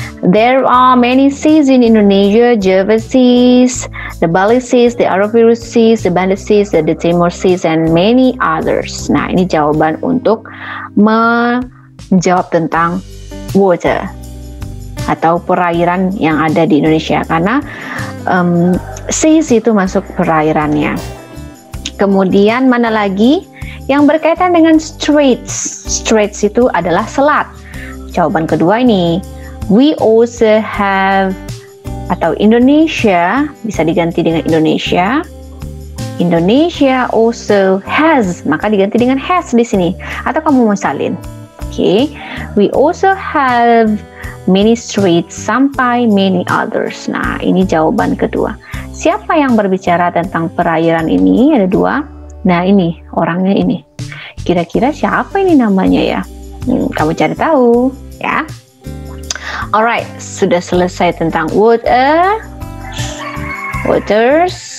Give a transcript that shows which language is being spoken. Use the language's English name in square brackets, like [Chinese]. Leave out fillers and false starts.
[English] There are many seas in Indonesia: Java Seas, the Bali Seas, the Arafura Seas, the Banda Seas, the Timor Seas, and many others. [Indonesian] Nah, ini jawaban untuk menjawab tentang water atau perairan yang ada di Indonesia, karena seas itu masuk perairannya. Kemudian mana lagi yang berkaitan dengan straits? Straits itu adalah selat. Jawaban kedua ini, [English] we also have, [Indonesian] atau Indonesia bisa diganti dengan Indonesia. [English] Indonesia also has, [Indonesian] maka diganti dengan has di sini. Atau kamu mau salin. Oke, [English] we also have many streets [Indonesian] sampai many others. Nah, ini jawaban kedua. Siapa yang berbicara tentang perairan ini? Ada dua. Nah, ini orangnya ini. Kira-kira siapa ini namanya ya? Kamu cari tahu ya. Alright, sudah selesai tentang waters.